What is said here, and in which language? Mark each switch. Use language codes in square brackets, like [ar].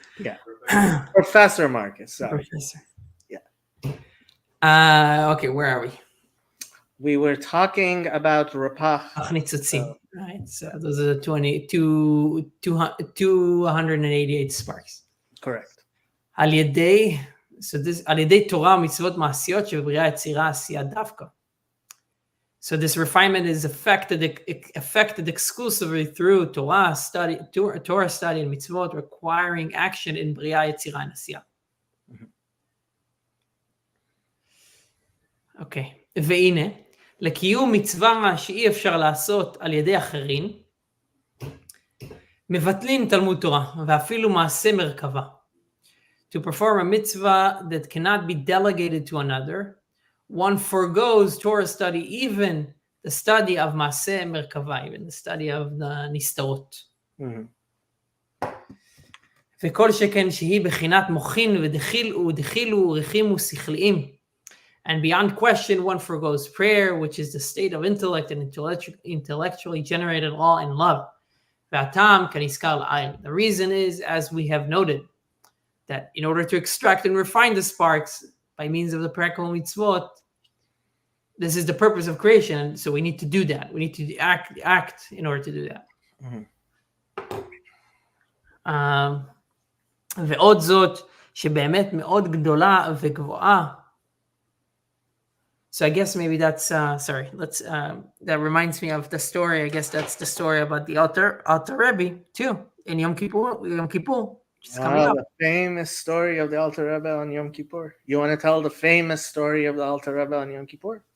[en] Yeah. Professor Marcus, sorry. Professor. Yeah. Okay, where are we? We were talking about Rapach. Right, so those are the 288 sparks. Correct. [he] על ידי, על ידי תורה ומצוות מעשיות שבבריאה יצירה עשייה דווקא. [en] So this refinement is affected exclusively through Torah study and mitzvot, requiring action in bria, yetzirah, and asiyah. Okay. [he] והנה, לקיום מצווה שאי אפשר לעשות על ידי אחרים, מבטלים תלמוד תורה, ואפילו מעשה מרכבה. [en] To perform a mitzvah that cannot be delegated to another, one forgoes Torah study, even the study of Maaseh Merkava, even the study of the Nistarot. [he] וכל שכן שהיא בחינת מוחין ודחילו ורחימו שכליים. [en] And beyond question, one forgoes prayer, which is the state of intellect and intellectually generated law and love. [he] והטעם כנזכר לעיל. [en] The reason is, as we have noted, that in order to extract and refine the sparks by means of the practical mitzvot, this is the purpose of creation. So we need to do that. We need to act in order to do that. [he] ועוד זאת, שבאמת מאוד גדולה וגבוהה, [en] So I guess maybe that's sorry. Let's that reminds me of the story. I guess that's the story about the Alter Rebbe too in Yom Kippur. Just coming up. The famous story of the Alter Rebbe on Yom Kippur. You want to tell the famous story of the Alter Rebbe on Yom Kippur?